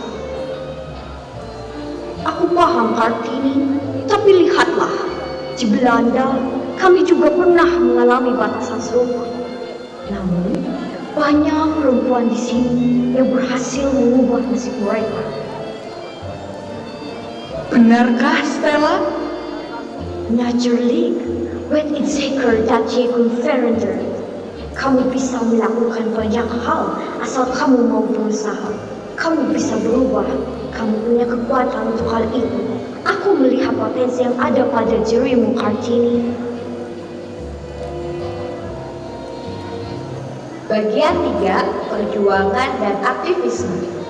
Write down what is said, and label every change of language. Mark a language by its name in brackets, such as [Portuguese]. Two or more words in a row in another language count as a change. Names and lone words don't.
[Indonesian] Aku paham Kartini, tapi lihatlah, di Belanda kami juga pernah mengalami batasan serupa. Namun, banyak perempuan di sini yang berhasil mengubah nasib mereka. Benarkah, Stella? [Dutch] Natuurlijk, weet ik zeker dat je kunt veranderen. [Indonesian] Kamu bisa melakukan banyak hal asal kamu mau berusaha. Kamu bisa berubah. Kamu punya kekuatan untuk hal itu. Aku melihat potensi yang ada pada dirimu, Kartini. Bagian 3, perjuangan dan aktivisme.